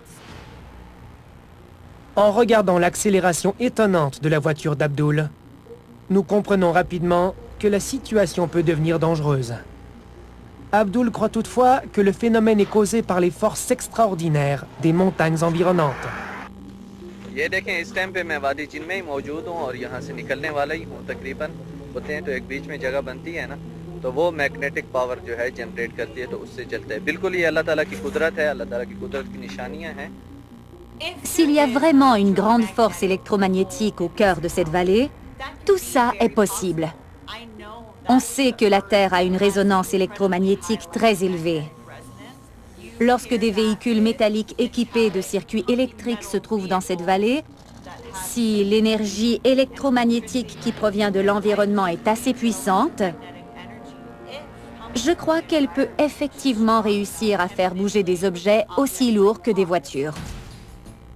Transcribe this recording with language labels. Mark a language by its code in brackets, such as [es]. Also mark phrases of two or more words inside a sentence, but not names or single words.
[fr] En regardant l'accélération étonnante de la voiture d'Abdul, nous comprenons rapidement que la situation peut devenir dangereuse. Abdul croit toutefois que le phénomène est causé par les forces extraordinaires des montagnes environnantes. [hi] ये देखें इस टाइम पे मैं वादी जिन में ही मौजूद हूँ और यहाँ से निकलने वाला ही हूँ तकरीबन। होते हैं तो एक बीच में जगह बनती है ना, तो वो [en] magnetic power [hi] जो है जनरेट करती है तो उससे चलता है। बिल्कुल ये अल्लाह ताला की कुदरत है, अल्लाह ताला की कुदरत की निशानियाँ हैं। [fr] S'il y a vraiment une grande force électromagnétique au cœur de cette vallée, tout ça est possible. On sait que la Terre a une résonance électromagnétique très élevée. Lorsque des véhicules métalliques équipés de circuits électriques se trouvent dans cette vallée, si l'énergie électromagnétique qui provient de l'environnement est assez puissante, je crois qu'elle peut effectivement réussir à faire bouger des objets aussi lourds que des voitures.